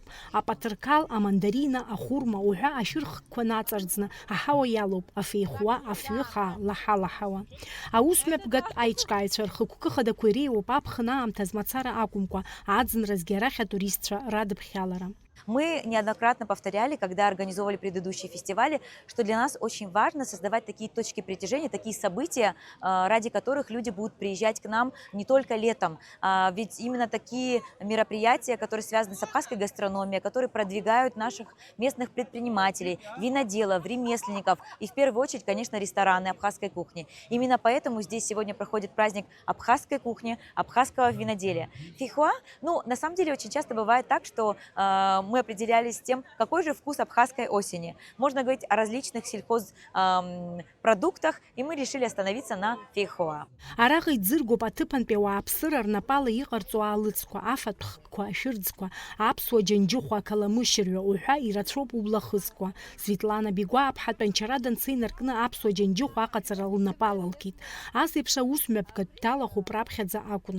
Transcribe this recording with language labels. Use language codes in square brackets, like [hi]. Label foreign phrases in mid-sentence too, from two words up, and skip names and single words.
[ab] Апатрқал, амандарина, ахәырма уҳәа ашәырхқәа наҵарӡны аҳауа иалоуп афеихуа, афҩы-хаа лаҳа-лаҳауа. Аусмҩаԥгатә аиҿкааҩцәа рхықәкы хадақәа иреиуоуп аԥхын аамҭаз мацара акәымкәа, аӡынразгьы арахь атуристцәа радыԥхьалара. [ru] Мы неоднократно повторяли, когда организовывали предыдущие фестивали, что для нас очень важно создавать такие точки притяжения, такие события, ради которых люди будут приезжать к нам не только летом. Ведь именно такие мероприятия, которые связаны с абхазской гастрономией, которые продвигают наших местных предпринимателей, виноделов, ремесленников и в первую очередь, конечно, рестораны абхазской кухни. Именно поэтому здесь сегодня проходит праздник абхазской кухни, абхазского виноделия. Фейхуа, на самом деле очень часто бывает так, что мы определялись тем, какой же вкус абхазской осени. Можно говорить о различных сельхозпродуктах, и мы решили остановиться на фейхуа. [ab] Араҟа иӡыргоуп аҭыԥантәи ауааԥсыра рнапала иҟарҵо аалыҵқәа, афатәқәа, ашәырӡқәа, аԥсуа џьанџьыхәа, ақаламышьырҩы уҳәа ирацәоуп ублахысқәа. Светлана Бигәа аԥҳатә анчара данцы инаркны аԥсуа џьанџьыхәа аҟаҵара лнапала алкит. Ас еиԥш аусмҩаԥгатә далахуп раԥхьаӡа акәны.